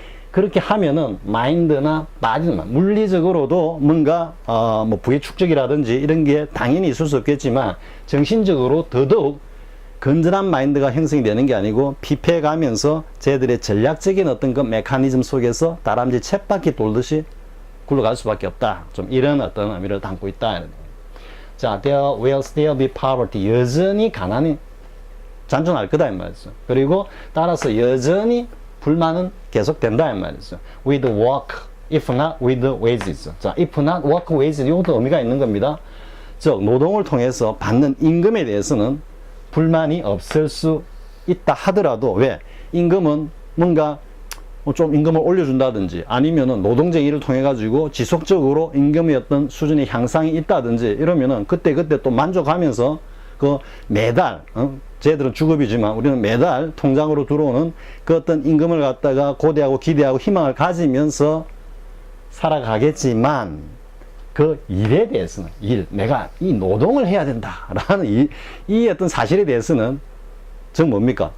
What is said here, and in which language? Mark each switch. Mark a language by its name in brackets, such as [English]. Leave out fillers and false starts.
[Korean] 그렇게 하면은 마인드나 물리적으로도 뭔가 뭐 부의 축적이라든지 이런 게 당연히 있을 수 없겠지만, 정신적으로 더더욱 건전한 마인드가 형성이 되는 게 아니고 피폐해 가면서 쟤들의 전략적인 어떤 그 메커니즘 속에서 다람쥐 쳇바퀴 돌듯이 굴러갈 수밖에 없다, 좀 이런 어떤 의미를 담고 있다. [English] 자, there will still be poverty. [Korean] 여전히 가난이 잔존할 거다 이 말이죠. 그리고 따라서 여전히 불만은 계속된다 이 말이죠. [English] with work, if not with wages. [Korean] 자, [English] if not work wages, [Korean] 이것도 의미가 있는 겁니다. 즉 노동을 통해서 받는 임금에 대해서는 불만이 없을 수 있다 하더라도, 왜? 임금은 뭔가 좀 임금을 올려준다든지, 아니면은 노동쟁의를 통해 가지고 지속적으로 임금의 어떤 수준의 향상이 있다든지 이러면은 그때 또 만족하면서 그 매달, 쟤들은 주급이지만 우리는 매달 통장으로 들어오는 그 어떤 임금을 갖다가 고대하고 기대하고 희망을 가지면서 살아가겠지만, 그 일에 대해서는, 내가 이 노동을 해야 된다라는 이 어떤 사실에 대해서는 즉 뭡니까?